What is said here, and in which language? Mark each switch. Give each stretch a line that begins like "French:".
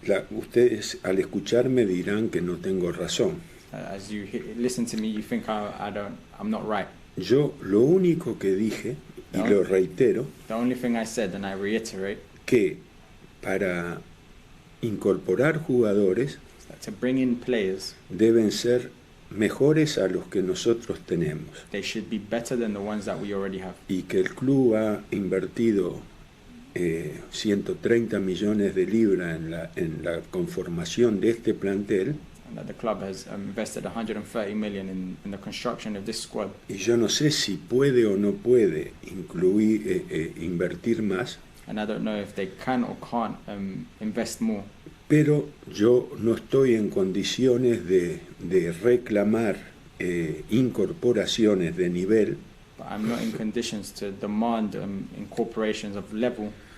Spanish: ustedes al escucharme dirán que no tengo razón.
English: As you listen to me, you think I'm not right.
Spanish: Yo lo único que dije, y lo reitero,
English: the only thing I said, and I reiterate,
Spanish: que para incorporar jugadores
English: to bring in players,
Spanish: deben ser mejores a los que nosotros tenemos.
English: They should be better than the ones that we already have.
Spanish: Y que el club ha invertido 130 millones de libras en la conformación de este plantel.
English: And that the club has invested 130 million in the construction of this squad.
Spanish: Y yo no sé si puede o no puede invertir más.
English: And I don't know if they can or can't invest more.
Spanish: Pero yo no estoy en condiciones de reclamar incorporaciones de nivel.
English: But I'm not in conditions to demand incorporations of level.